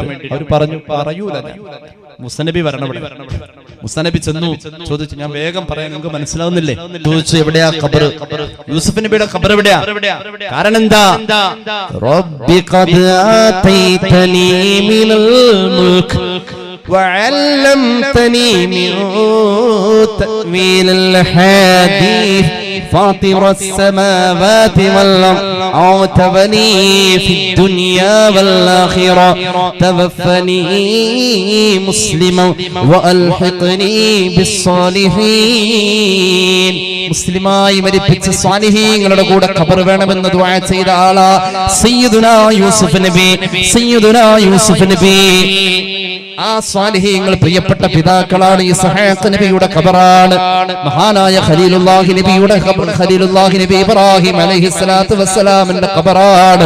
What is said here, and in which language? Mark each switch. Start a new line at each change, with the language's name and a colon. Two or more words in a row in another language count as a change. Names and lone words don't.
Malayalam: അവർ പറഞ്ഞു, പറയൂല, മൂസ നബി വരണം. മൂസ നബി ചെന്നു, ചോദിച്ചു, ഞാൻ വേഗം പറയാൻ നിങ്ങൾക്ക് മനസ്സിലാവുന്നില്ലേ? ചോദിച്ചു, എവിടെയാ ഖബർ? യൂസുഫ് നബിയുടെ ഖബർ എവിടെയാ? കാരണം എന്താ?
Arabic: رب قد آتيتني من الملك وعلمتني من تأويل الحديث فاطر السماوات والأرض أعتبني في الدنيا والآخرة توفني مسلما وألحقني بالصالحين. മുസ്ലിമായി മരിപ്പിച്ച സ്വാലിഹീങ്ങളുടെ കൂടെ ഖബർ വേണമെന്ന് ദുആ ചെയ്ത ആളാ സയ്യിദുനാ യൂസുഫ് നബി. സയ്യിദുനാ യൂസുഫ് നബി ആ സ്വാലിഹീങ്ങൾ പ്രിയപ്പെട്ട പിതാക്കളാണ്. ഇസ്ഹാഖ് നബിയുടെ ഖബറാണ്. മഹാനായ ഖലീലുല്ലാഹി നബിയുടെ ഖലീലുല്ലാഹി നബി ഇബ്രാഹിം അലൈഹിസ്സലാത്തു വസ്സലാമിന്റെ ഖബറാണ്.